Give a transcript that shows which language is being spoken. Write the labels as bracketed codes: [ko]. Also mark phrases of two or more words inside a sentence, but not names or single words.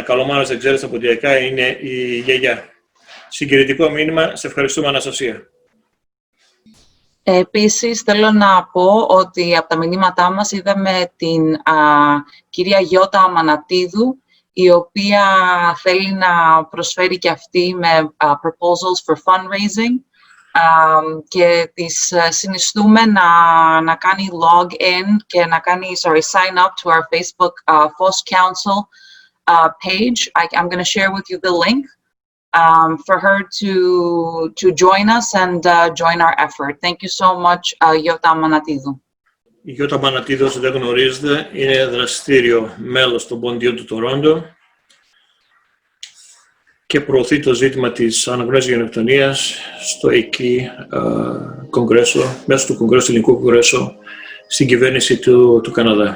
[el] Καλομάνας δεν ξέρεις, τα ποντιακά είναι η γιαγιά. Συγκινητικό μήνυμα, σε ευχαριστούμε Αναστασία. Επίσης, θέλω να πω ότι από τα μηνύματά μας είδαμε την κυρία Γιώτα Αμανατίδου, η οποία θέλει να προσφέρει και αυτή με [en] proposals for fundraising [el] και της συνιστούμε να κάνει log-in και να κάνει, [en] sign up to our Facebook Foss Council page. I'm going to share with you the link for her to join us and join our effort. Thank you so much, Γιώτα Αμανατίδου. [el] Η Γιώτα Αμανατίδου, όσοι δεν γνωρίζετε, είναι δραστήριο μέλος των ποντίων του Τορόντο και προωθεί το ζήτημα της αναγνώρισης γενοκτονίας στο εκεί κογκρέσο, μέσω του Κογκρέσου, του Ελληνικού Κογκρέσου, στην κυβέρνηση του Καναδά.